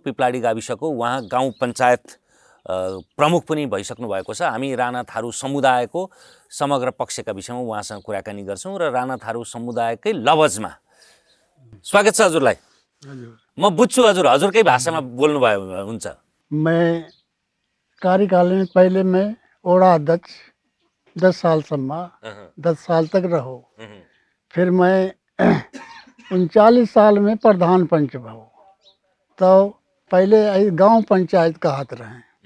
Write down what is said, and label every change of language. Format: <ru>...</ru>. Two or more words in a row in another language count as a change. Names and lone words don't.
<ne>पिपलाडी गाविसको उहाँ गाउँ पञ्चायत प्रमुख पनि भइसक्नु भएको छ। हामी राणा थारू समुदायको समग्र पक्षका विषयमा उहाँसँग कुराकानी गर्छौँ र राणा थारू समुदायकै लवजमा स्वागत छ हजुरलाई। म बुझ्छु हजुरकै भाषामा बोल्नुभयो हुन्छ।</ne> <thr>मैं कार्यकाल में पहले मैं ओड़ा अध्यक्ष 10 साल सम्मा 10 साल तक रहो। फिर मैं 39 साल में प्रधान पंच भाव। तो पहले गांव पंचायत का हाथ रहे।</thr>